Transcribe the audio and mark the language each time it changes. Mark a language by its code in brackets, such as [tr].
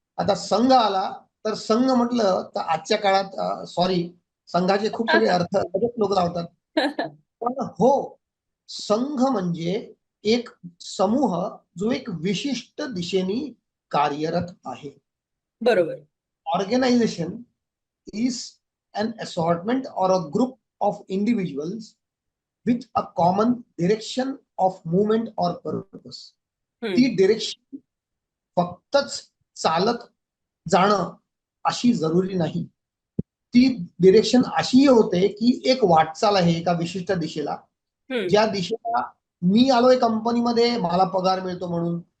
[mr] आता संघ आला तर संघ म्हटलं तर आजच्या काळात सॉरी, संघाचे खूप सगळे अर्थ लगेच लोक लावतात. पण हो, संघ म्हणजे एक समूह जो एक विशिष्ट दिशेने कार्यरत आहे. बरोबर. [en] Organization is an assortment or a group of individuals with a common direction of movement or purpose. [mr] ती हम्म. डिरेक्शन फक्तच चालत जाणं अशी जरुरी नाही. ती डिरेक्शन अशी होते की एक वाटचाल आहे एका विशिष्ट दिशेला, हम्म. ज्या दिशेला मी आलोय कंपनीमध्ये, मला पगार मिळतो म्हणून.